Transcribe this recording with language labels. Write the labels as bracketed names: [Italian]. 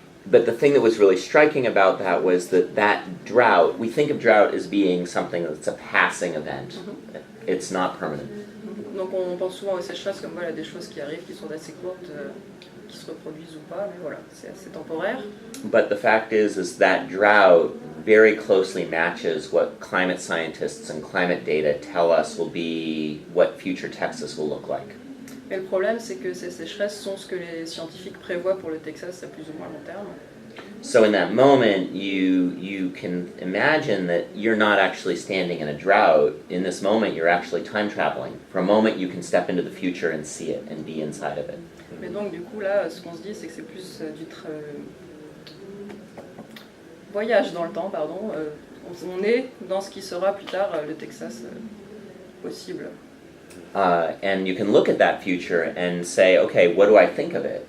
[English] But the thing that was really striking about that was that drought, we think of drought as being something that's a passing event. It's not permanent. [French] Donc on pense souvent aux sécheresses comme voilà, des choses qui arrivent, qui sont assez courtes, qui se reproduisent ou pas, mais voilà, c'est assez temporaire. [English] But the fact is that drought very closely matches what climate scientists and climate data tell us will be what future Texas will look like. [French] Mais le problème, c'est que ces sécheresses sont ce que les scientifiques prévoient pour le Texas à plus ou moins long terme. [English] So in that moment, you can imagine that you're not actually standing in a drought. In this moment, you're actually time traveling. For a moment, you can step into the future and see it and be inside of it. [French] Mais donc du coup là, ce qu'on se dit, c'est que c'est plus voyage dans le temps, pardon. On est dans ce qui sera plus tard le Texas possible. [English] And you can look at that future and say, okay, what do I think of it?